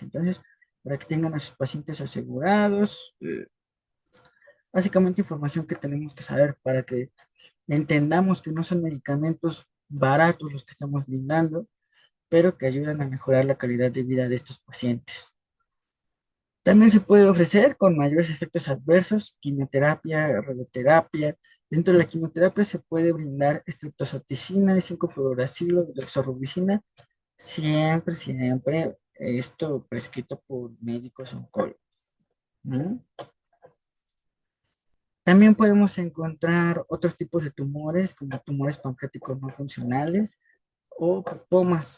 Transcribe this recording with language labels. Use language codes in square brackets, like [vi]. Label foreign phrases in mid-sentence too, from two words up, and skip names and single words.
[es] Entonces, para que tengan a sus pacientes asegurados, básicamente información que tenemos que saber para que entendamos que no son medicamentos baratos los que estamos brindando, pero que ayudan a mejorar la calidad de vida de estos pacientes. También se puede ofrecer con mayores efectos adversos, quimioterapia, radioterapia. Dentro de la quimioterapia se puede brindar estreptozotocina, 5-fluoracilo, doxorubicina, siempre esto prescrito por médicos oncólogos. ¿No? También podemos encontrar otros tipos de tumores, como tumores pancreáticos no funcionales o lipomas.